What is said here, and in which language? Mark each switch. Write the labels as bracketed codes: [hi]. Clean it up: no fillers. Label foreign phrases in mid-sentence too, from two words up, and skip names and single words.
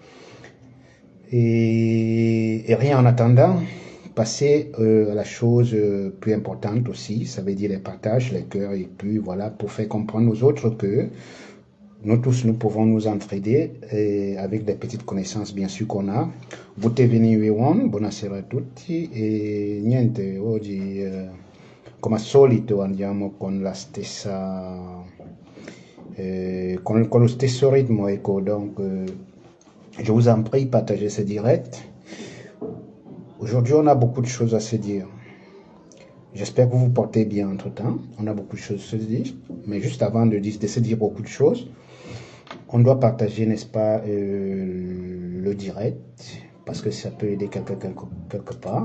[fr] Et rien en attendant, passez à la chose plus importante aussi, ça veut dire les partages, les cœurs et puis voilà, pour faire comprendre aux autres que nous tous, nous pouvons nous entraider avec des petites connaissances bien sûr qu'on a. [it] Buongiorno everyone, buonasera a tutti e niente, oggi come al solito andiamo con la stessa con lo stesso ritmo, ecco, [fr] donc je vous en prie, partagez ce direct. Aujourd'hui, on a beaucoup de choses à se dire. J'espère que vous vous portez bien entre-temps. On a beaucoup de choses à se dire. Mais juste avant de se dire beaucoup de choses, on doit partager, n'est-ce pas, le direct, parce que ça peut aider quelque part.